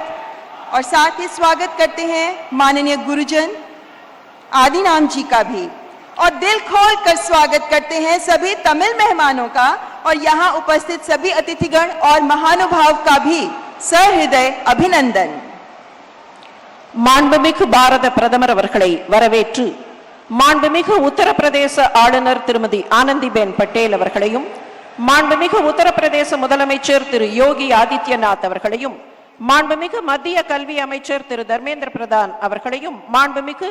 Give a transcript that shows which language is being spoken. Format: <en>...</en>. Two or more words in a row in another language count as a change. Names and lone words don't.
<hi>और साथ ही स्वागत करते हैं माननीय गुरुजन आदिनाम जी का भी, और दिल खोल कर स्वागत करते हैं सभी तमिल मेहमानों का और यहाँ उपस्थित सभी अतिथिगण और महानुभाव का भी सहृदय अभिनंदन।</hi> <ta>மாண்புமிகு பாரத பிரதமர் அவர்களை வரவேற்று மாண்புமிகு உத்தரப்பிரதேச ஆளுநர் திருமதி ஆனந்திபேன் பட்டேல் அவர்களையும் மாண்புமிகு உத்தரப்பிரதேச முதலமைச்சர் திரு யோகி ஆதித்யநாத் அவர்களையும், மாண்புமிகு மத்திய கல்வி அமைச்சர் திரு தர்மேந்திர பிரதான் அவர்களையும், மாண்புமிகு</ta>